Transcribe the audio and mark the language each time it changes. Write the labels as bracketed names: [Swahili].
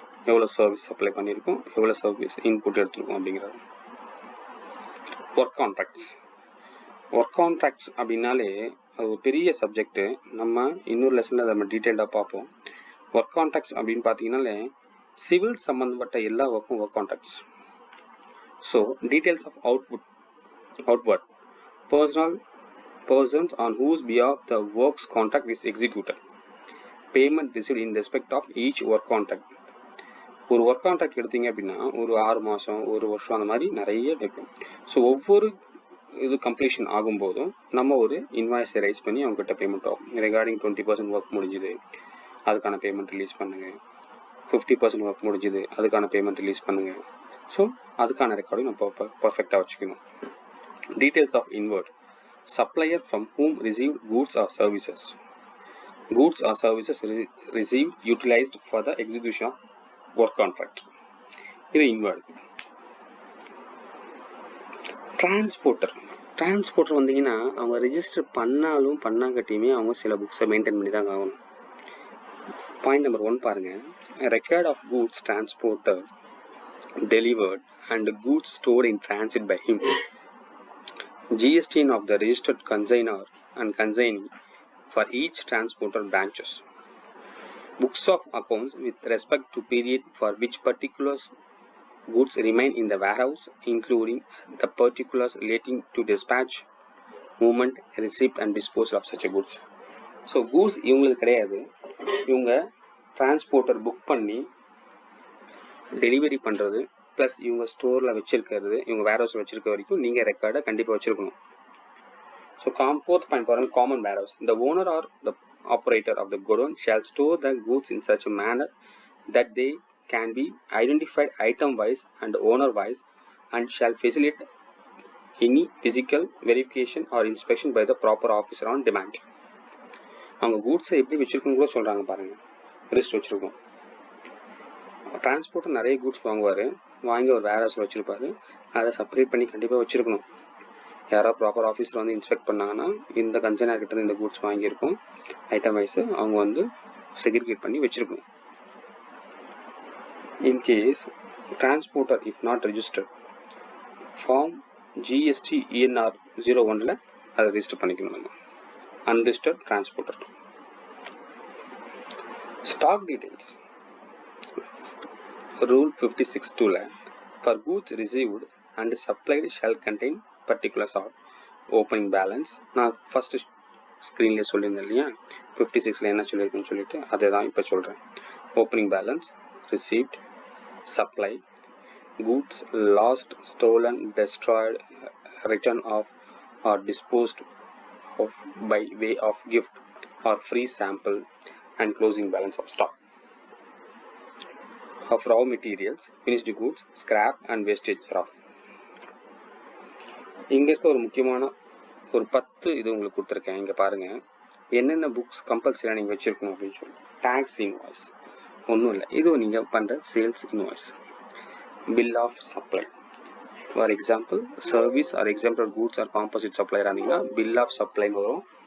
[Tamil] எவ்வளோ service supply பண்ணியிருக்கோம், எவ்வளோ சர்வீஸ் இன்புட் எடுத்துருக்கோம் அப்படிங்கிறது. Work contracts. ஒர்க் கான்ட்ராக்ட்ஸ் அப்படின்னாலே அது ஒரு பெரிய சப்ஜெக்ட்டு. நம்ம இன்னொரு லெசனில் நம்ம டீட்டெயில்டாக பார்ப்போம். ஒர்க் கான்ட்ராக்ட்ஸ் அப்படின்னு பார்த்தீங்கன்னாலே சிவில் சம்மந்தப்பட்ட எல்லா ஒர்க்கும் work contracts. [English] So details of outward persons on whose behalf the works contract is executed, payment received in respect of each work contract. [Tamil] ஒரு ஒர்க் கான்ட்ராக்ட் எடுத்தீங்க அப்படின்னா ஒரு 6 மாதம், ஒரு வருஷம், அந்த மாதிரி நிறைய இருக்கும். ஸோ ஒவ்வொரு இது கம்ப்ளீஷன் ஆகும்போதும் நம்ம ஒரு இன்வாய்ஸை ரைஸ் பண்ணி அவங்ககிட்ட பேமெண்ட் ஆகும். ரிகார்டிங் 20% ஒர்க் முடிஞ்சுது, அதுக்கான பேமெண்ட் ரிலீஸ் பண்ணுங்க. 50% ஒர்க் முடிஞ்சுது, அதுக்கான பேமெண்ட் ரிலீஸ் பண்ணுங்க. ஸோ அதுக்கான ரெக்கார்டிங் நம்ம பர்ஃபெக்டாக வச்சுக்கணும். [English] Details of inward. Supplier from whom received goods or services. Goods or services received utilized for the execution of work contract. [Tamil] இது inward. டிரான்ஸ்போர்ட்டர் வந்தீங்கன்னா அவங்க ரெஜிஸ்டர் பண்ணாலும் பண்ணாங்கட்டியுமே அவங்க சில புக்ஸை மெயின்டைன் பண்ணி தான் ஆகணும். பாயிண்ட் நம்பர் 1 பாருங்க. [English] Record of goods transporter delivered and goods stored in transit by him. GST of the registered consignor and consignee for each transporter branches. Books of accounts with respect to period for which particular goods remain in the warehouse, including the particulars relating to dispatch, movement, receipt and disposal of such goods. [Tamil] So goods இவங்களுக்கு கிடையாது. இவங்க transporter book பண்ணி delivery பண்ணுறது plus இவங்க ஸ்டோரில் வச்சுருக்கிறது, இவங்க வேர்ஹவுஸில் வச்சுருக்க வரைக்கும் நீங்கள் ரெக்கார்டை கண்டிப்பாக வச்சுருக்கணும். ஸோ fourth point பாருங்கள், common warehouse. [English] The owner or the operator of the godown shall store the goods in such a manner that they can be identified item wise and owner wise and shall facilitate any physical verification or inspection by the proper officer on demand. [Tamil] அவங்க கூட்ஸை எப்படி வச்சுருக்கணும் கூட சொல்கிறாங்க பாருங்கள். List வச்சுருக்கோம். Transporter நிறைய goods வாங்குவார், வாங்கி ஒரு வேர்ஹவுஸில் வச்சுருப்பாரு. அதை செப்பரேட் பண்ணி கண்டிப்பாக வச்சுருக்கணும். யாராவது ப்ராப்பர் ஆஃபீஸில் வந்து இன்ஸ்பெக்ட் பண்ணாங்கன்னா இந்த கன்சைனர் கிட்ட இந்த கூட்ஸ் வாங்கியிருக்கோம் ஐட்டம் வைஸு அவங்க வந்து செக்ரிகேட் பண்ணி வச்சுருக்கணும். [English] in case transporter if not registered form GST ENR 01 [Tamil] அதை ரெஜிஸ்டர் பண்ணிக்கணும். நம்ம unregistered transporter. [English] Stock details. Rule 56(2) for goods received and supplied shall contain particulars of opening balance. [Tamil] நான் ஃபர்ஸ்ட் ஸ்க்ரீன்லேயே சொல்லியிருந்தேன் இல்லையா, 56ல் என்ன சொல்லியிருக்குன்னு சொல்லிட்டு அதை தான் இப்போ சொல்கிறேன். [English] Opening balance, receipt, supply, goods lost, stolen, destroyed, written off or disposed of by way of gift or free sample and closing balance of stock. Of raw materials, finished goods, scrap and wastage raw. [Tamil] இங்கே இருக்க ஒரு முக்கியமான ஒரு 10 இது உங்களுக்கு கொடுத்துருக்கேன். இங்கே பாருங்கள் என்னென்ன புக்ஸ் கம்பல்சரியாக நீங்கள் வச்சுருக்கணும் அப்படின்னு சொல்லி. டேக்ஸ் இன்வாய்ஸ் ஒன்றும் இல்லை, இது நீங்கள் பண்ணுற sales invoice. [English] Bill of supply, for example service or example goods or composite supplier இருந்தீங்கன்னா bill of சப்ளைன்னு வரும்.